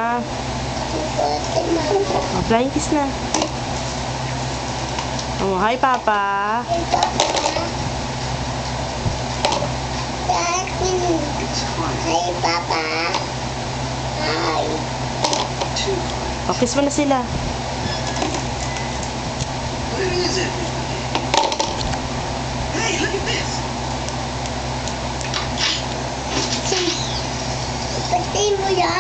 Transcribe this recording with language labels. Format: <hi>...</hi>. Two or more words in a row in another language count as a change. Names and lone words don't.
<en>Oh, flying kiss na. Oh, hi, Papa. Hi, Papa. Hi.</en> <tl>Oh, kiss mo na sila.</tl> <en>Where is everybody? Hey, look at this.</en> <tl>Patay mo yan.</tl>